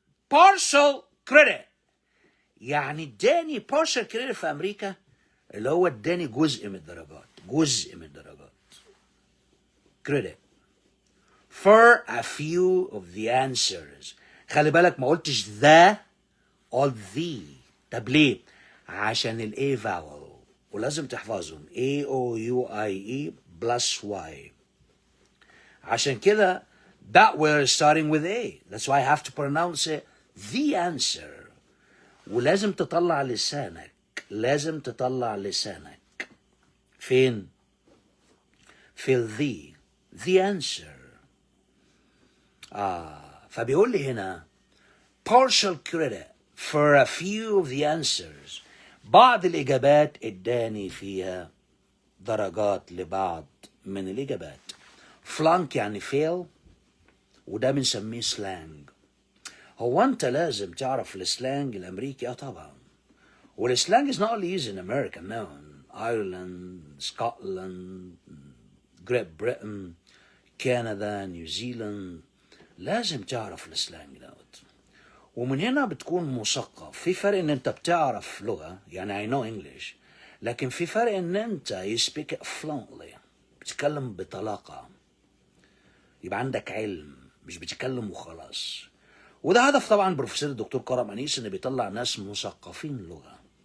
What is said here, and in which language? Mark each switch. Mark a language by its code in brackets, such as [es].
[en] partial credit [ar] يعني اداني partial credit في امريكا اللي هو اداني جزء من الدرجات [en] credit for a few of the answers. [ar] خلي بالك ما قلتش [en] the or the. [ar] طب ليه؟ عشان الاي vowel ولازم تحفظهم A O U I E plus Y. عشان كده [en] that we're starting with A. That's why I have to pronounce it the answer. [ar] ولازم تطلع لسانك فين؟ في [en] the answer. [ar] فبيقول لي هنا [en] partial credit for a few of the answers. [ar] بعض الإجابات اداني فيها درجات لبعض من الإجابات. flunk يعني fail، وده بنسميه سلانج. هو أنت لازم تعرف السلانج الأمريكي؟ طبعا. [en] والسلانج is not only used in America, no. Ireland, Scotland, Great Britain, Canada, New Zealand. [ar] لازم تعرف السلانج دوت. ومن هنا بتكون مثقف. في فرق ان انت بتعرف لغة يعني [en] I know English، [ar] لكن في فرق ان انت [en] you speak it fluently، [ar] بتتكلم بطلاقة، يبقى عندك علم مش بتتكلم وخلاص. وده هدف طبعا بروفيسور الدكتور كرم أنيس، ان بيطلع ناس مثقفين لغة.